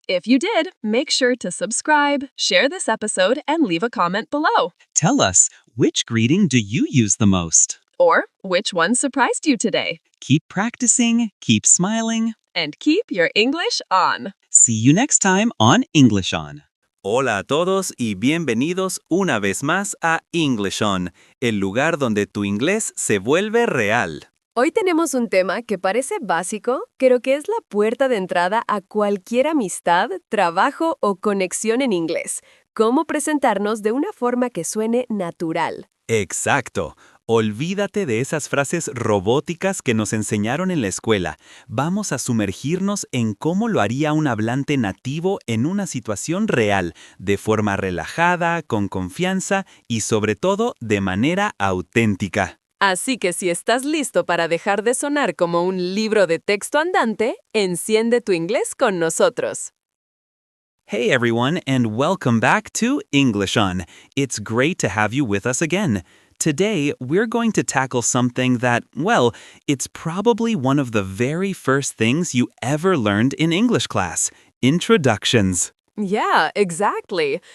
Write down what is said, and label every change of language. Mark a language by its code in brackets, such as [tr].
[en] If you did, make sure to subscribe, share this episode, and leave a comment below. Tell us, which greeting do you use the most? Or which one surprised you today? Keep practicing, keep smiling. And keep your English on. See you next time on InglishOn. [es] Hola a todos y bienvenidos una vez más a InglishOn, el lugar donde tu inglés se vuelve real. Hoy tenemos un tema que parece básico, pero que es la puerta de entrada a cualquier amistad, trabajo o conexión en inglés. Cómo presentarnos de una forma que suene natural. Exacto. Olvídate de esas frases robóticas que nos enseñaron en la escuela. Vamos a sumergirnos en cómo lo haría un hablante nativo en una situación real, de forma relajada, con confianza y sobre todo de manera auténtica. Así que si estás listo para dejar de sonar como un libro de texto andante, enciende tu inglés con nosotros. [en] Hey everyone, and welcome back to InglishOn. It's great to have you with us again. Today, we're going to tackle something that, well, it's probably one of the very first things you ever learned in English class: introductions. Yeah, exactly.